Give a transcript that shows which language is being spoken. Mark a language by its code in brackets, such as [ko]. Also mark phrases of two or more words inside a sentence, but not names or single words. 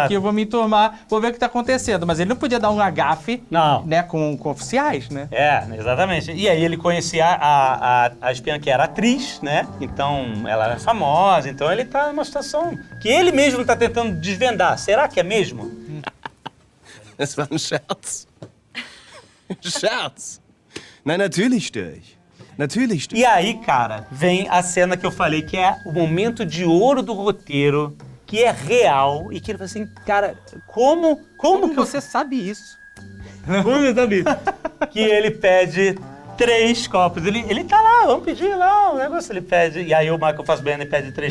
[pt] Aqui eu vou me enturmar, vou ver o que tá acontecendo. Mas ele não podia dar um agafe, né, com oficiais, né? Exatamente. E aí ele conhecia a espiã que era atriz, né? Então ela era famosa, então ele tá numa situação que ele mesmo tá tentando desvendar. Será que é mesmo? [de] Das war ein Scherz. Scherz. Nein, natürlich störe ich. Natürlich störe ich. [pt] E aí, cara, vem a cena que eu falei, que é o momento de ouro do roteiro, que é real, e que ele fala assim, cara, como que você sabe isso? Como você sabe isso? Que ele pede 3 copos. Ele tá lá, vamos pedir lá, o negócio ele pede. E aí o Michael Fassbender pede 3 copos.